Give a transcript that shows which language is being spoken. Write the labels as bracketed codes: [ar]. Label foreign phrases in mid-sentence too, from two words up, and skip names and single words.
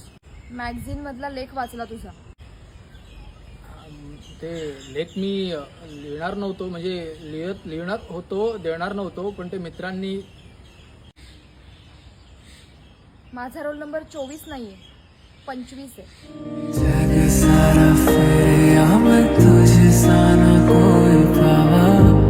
[mr] मॅगझिन मधला लेख वाचला तुझा. ते लेख मी लिहिणार नव्हतो, म्हणजे लिहिणार होतो, देणार नव्हतो, पण ते मित्रांनी. माझा [en] roll number [mr] 24 नाहीये, 25 आहे. [hi] जग सारा फिरे, तुझे सा ना कोई पावा.